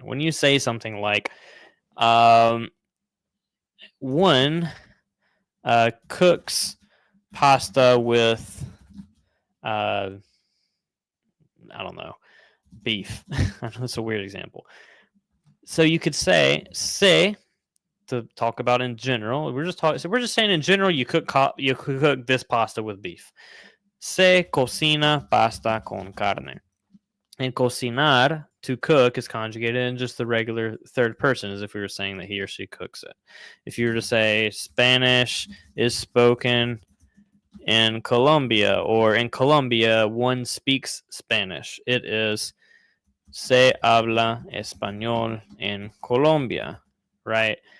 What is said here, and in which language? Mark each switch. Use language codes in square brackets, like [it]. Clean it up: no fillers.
[en] When you say something like, one cooks pasta with, I don't know, beef. That's a weird example. So you could say to talk about in general. We're just talking. So we're just saying in general, you cook this pasta with beef. [es] Se cocina pasta con carne. [en] And cocinar, to cook, is conjugated in just the regular third person, as if we were saying that he or she cooks it. If you were to say Spanish is spoken in Colombia, or in Colombia, one speaks Spanish, it is [es] se habla español en Colombia, [en] right?